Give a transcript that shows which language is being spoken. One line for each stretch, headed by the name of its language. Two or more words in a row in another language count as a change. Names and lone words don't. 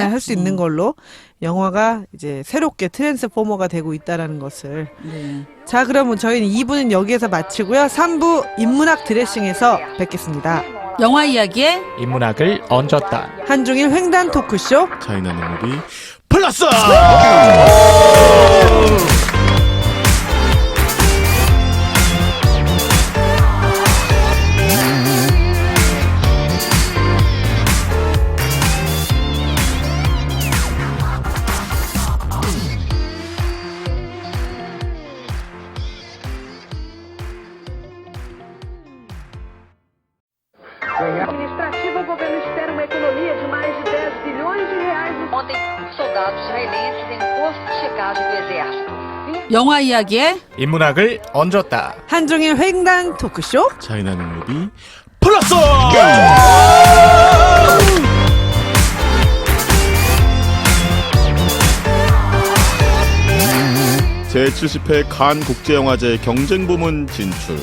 Korean: 할 수 있는 걸로 영화가 이제 새롭게 트랜스포머가 되고 있다라는 것을. 네. 자, 그러면 저희는 2부는 여기에서 마치고요. 3부 인문학 드레싱에서 뵙겠습니다. 영화 이야기에 인문학을 얹었다. 한중일 횡단 토크쇼. 차이나는 무비 플러스!
Portuguese: Administrativa, o governo espera uma economia de mais de 10 bilhões de reais no Ontem, soldados israelenses em posto de checagem do exército.
Korean: 영화 이야기에 인문학을 얹었다. 한중일 횡단 토크쇼. 차이나는 무비 플러스! 제70회 칸 국제영화제 경쟁부문 진출.